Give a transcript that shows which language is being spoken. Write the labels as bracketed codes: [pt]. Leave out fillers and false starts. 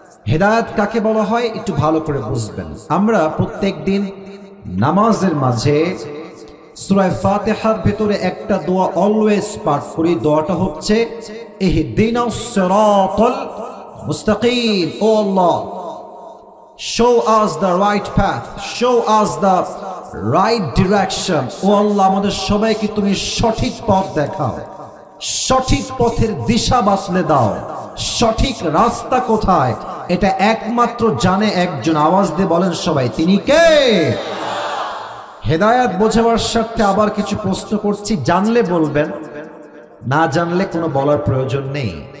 [bn] হেদায়েত কাকে বলা হয় একটু ভালো করে বুঝবেন। আমরা প্রত্যেক দিন নামাজের মাঝে সূরা ফাতিহার ভিতরে একটা দোয়া অলওয়েজ পাঠ করি। দোয়াটা হচ্ছে [ar] ইহদিনাস সিরাতাল মুস্তাকিম। [bn] ও আল্লাহ, [en] show us the right path, show us the right direction. [bn] ও আল্লাহ, আমাদের সবাইকে তুমি সঠিক পথ দেখাও, সঠিক পথের দিশা বাতলে দাও। সঠিক রাস্তা কোথায় এটা একমাত্র জানে একজন। আওয়াজ দিয়ে বলেন সবাই, তিনি কে? হেদায়াত বোঝাবার স্বার্থে আবার কিছু প্রশ্ন করছি, জানলে বলবেন, না জানলে কোনো বলার প্রয়োজন নেই।